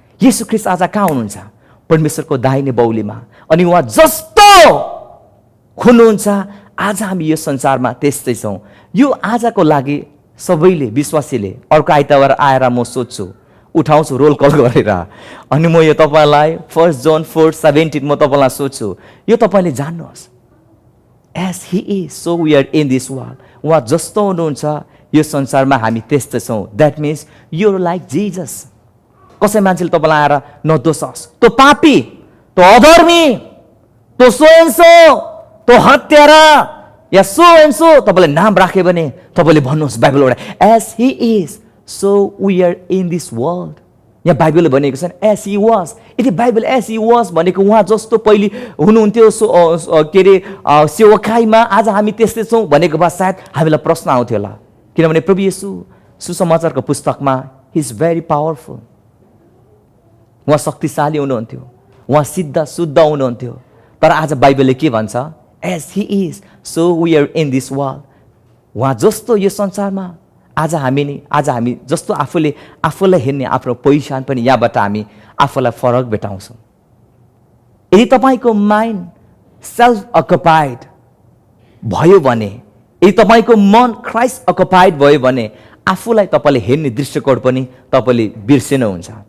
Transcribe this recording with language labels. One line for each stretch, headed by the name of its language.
Nepali: येशू ख्रीष्ट आज कहाँ हुनुहुन्छ? परमेश्वरको दाहिने बाहुलीमा। अनि उहाँ जस्तो हुनुहुन्छ आज हामी यो संसारमा त्यस्तै छौँ। यो आजको लागि सबैले विश्वासीले अर्को आइतबार आएर म सोध्छु, उठाउँछु रोल कल गरेर, अनि म यो तपाईँलाई 1 जोन 4:17 म तपाईँलाई सोध्छु, यो तपाईँले जान्नुहोस्।
English: As he is so we are in this world.
Nepali: उहाँ जस्तो हुनुहुन्छ यो संसारमा हामी त्यस्तै छौँ।
English: That means you like Jesus.
Nepali: कसै मान्छेले तपाईँलाई आएर नदोषोस्, तँ पापी, तँ अधर्मी, तँ
English: so and so,
Nepali: तँ हत्यारा या सो एन्ड सो तपाईँले नाम राख्यो भने तपाईँले भन्नुहोस् बाइबलबाट
English: As he is so we are in this world.
Nepali: यहाँ बाइबलले भनेको छ
English: As he was.
Nepali: यदि बाइबल एज ही वाज भनेको उहाँ जस्तो पहिले हुनुहुन्थ्यो के अरे सेवकाईमा, आज हामी त्यस्तै छौँ भनेको भए सायद हामीलाई प्रश्न आउँथ्यो होला। किनभने प्रभु येशू सुसमाचारको पुस्तकमा
English: he is very powerful,
Nepali: उहाँ शक्तिशाली हुनुहुन्थ्यो, उहाँ सिद्ध शुद्ध हुनुहुन्थ्यो। तर आज बाइबलले के भन्छ?
English: As he is so we are in this world.
Nepali: उहाँ जस्तो यो संसारमा आज हामी जस्तो आफूलाई हेर्ने आफ्नो पहिचान पनि यहाँबाट हामी आफूलाई फरक भेटाउँछौँ। यदि तपाईँको माइन्ड सेल्फ अकुपाइड भयो भने, यदि तपाईँको मन क्राइस्ट अकुपाइड भयो भने आफूलाई तपाईँले हेर्ने दृष्टिकोण पनि तपाईँले बिर्सिनुहुन्छ।